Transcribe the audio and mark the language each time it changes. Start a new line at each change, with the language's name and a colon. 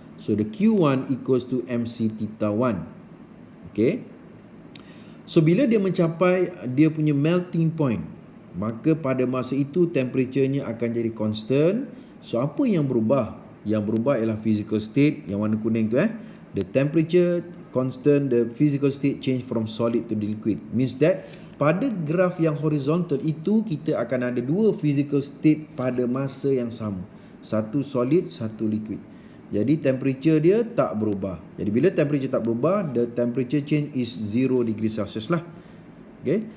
English: So the Q1 equals to MC theta 1. Okay.
Malay: So bila dia mencapai dia punya melting point, maka pada masa itu temperature-nya akan jadi constant. So apa yang berubah? Yang berubah ialah physical state, yang warna kuning tu
English: The temperature constant, the physical state change from solid to the liquid. Means that
Malay: pada graf yang horizontal itu kita akan ada dua physical state pada masa yang sama. Satu solid, satu liquid. Jadi temperature dia tak berubah. Jadi bila temperature tak berubah,
English: the temperature change is 0 degree Celsius
Malay: lah. Okay?